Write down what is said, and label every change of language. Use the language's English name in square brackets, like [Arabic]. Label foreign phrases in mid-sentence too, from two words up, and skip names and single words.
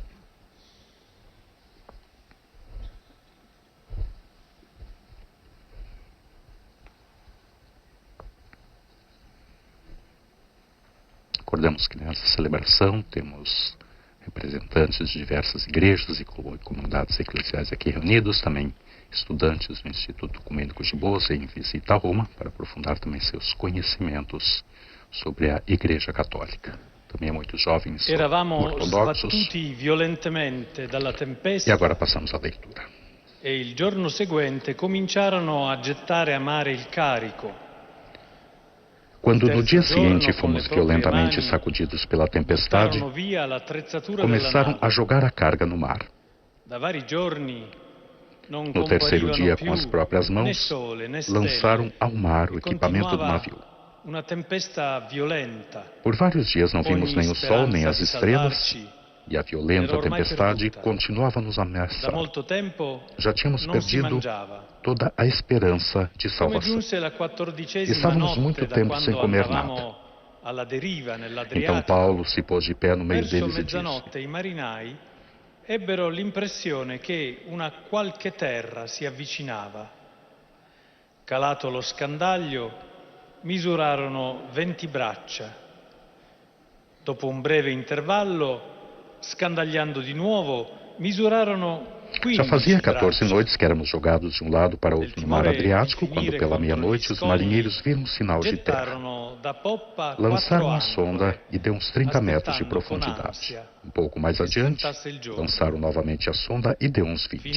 [Portuguese] Recordamos que nessa celebração temos representantes de diversas igrejas e comunidades eclesiais aqui reunidos, também estudantes do Instituto Ecumênico de Boza em visita a Roma, para aprofundar também seus conhecimentos sobre a Igreja Católica. Também há muitos jovens ortodoxos. E agora passamos à leitura. [Italian] E il giorno seguente cominciarono a gettare a mare il carico. [Portuguese] Quando no dia seguinte fomos violentamente sacudidos pela tempestade, começaram a jogar a carga no mar. No terceiro dia, com as próprias mãos, lançaram ao mar o equipamento do navio. Por vários dias não vimos nem o sol nem as estrelas, e a violenta tempestade continuava a nos ameaçar. Já tínhamos perdido toda a esperança de salvação. Estávamos muito tempo sem comer nada. Então Paulo se pôs de pé no meio deles e disse: [Italian] ebbero l'impressione che una qualche terra si avvicinava. Calato lo scandaglio, misurarono 20 braccia. Dopo un breve intervallo, scandagliando di nuovo, misurarono 15 [Portuguese] Já fazia 14 noites que éramos jogados de um lado para outro no mar Adriático, quando pela meia-noite os marinheiros viram um sinal de terra. Lançaram a sonda e deu uns 30 metros de profundidade. Um pouco mais adiante, lançaram novamente a sonda e deu uns 20.